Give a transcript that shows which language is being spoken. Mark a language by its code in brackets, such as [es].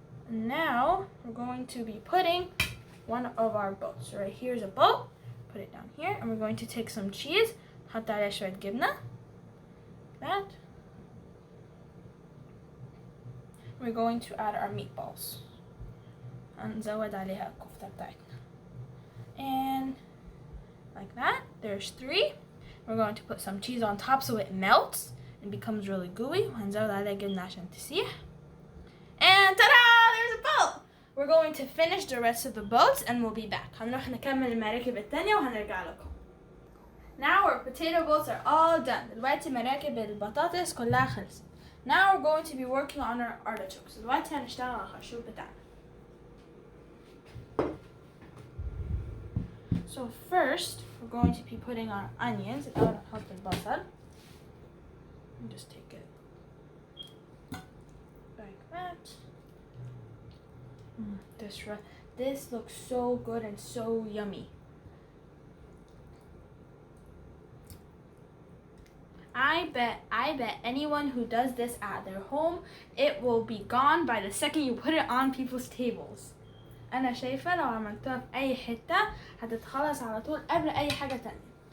[en] Now we're going to be putting one of our boats. So right here is a boat. Put it down here, and we're going to take some cheese. [ar] نحط عليها شوية جبنة. [en] That. We're going to add our meatballs. [ar] هنزود عليها الكفتة بتاعتنا. [en] And like that. There's 3. We're going to put some cheese on top so it melts and becomes really gooey. [ar] وهنزود عليها جبنة عشان تسيح. [en] And ta-da! There's a boat! We're going to finish the rest of the boats and we'll be back. [ar] هنروح نكمل المراكب التانية وهنرجع لكم. [en] Now our potato boats are all done. [ar] دلوقتي مراكب البطاطس كلها خلصت. [en] Now we're going to be working on our artichokes. [ar] دلوقتي هنشتغل على الخرشوف بتاعنا. [en] So first we're going to be putting our onions. [ar] الأول هنحط البصل. [en] And just take it like that. This looks so good and so yummy. I bet anyone who does this at their home, it will be gone by the second you put it on people's tables. [ar] أنا شايفة لو عملتوها في أي حتة هتتخلص على طول قبل أي حاجة تانية.